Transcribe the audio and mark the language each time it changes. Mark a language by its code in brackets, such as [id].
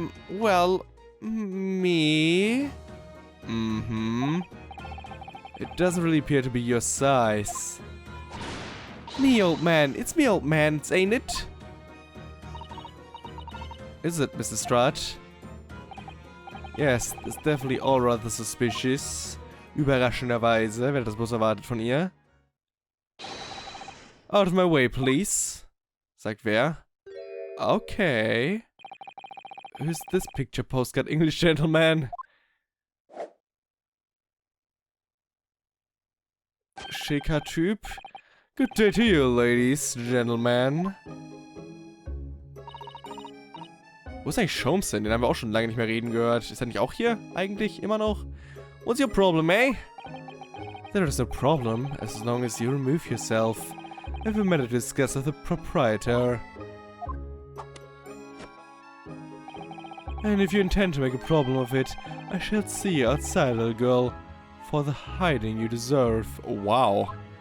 [en] Well, me? Mm-hmm. It doesn't really appear to be your size. Me, old man. It's me, old man, ain't it? Is it, Mrs. Strahd? Yes, it's definitely all rather suspicious. [de] Überraschenderweise, wer hat das bloß erwartet von ihr? [en] Out of my way, please. [de] Sagt wer? [en] Okay. Who's this picture postcard English gentleman? [de] Schicker Typ. [en] Good day to you, ladies, gentlemen. [de] Wo ist eigentlich Schaumsen? Den haben wir auch schon lange nicht mehr reden gehört. Ist er nicht auch hier? Eigentlich? Immer noch? [en] What's your problem, eh? There is no problem, as long as you remove yourself. I have a matter to discuss with the proprietor. And if you intend to make a problem of it, I shall see you outside, little girl, for the hiding you deserve. Oh, wow.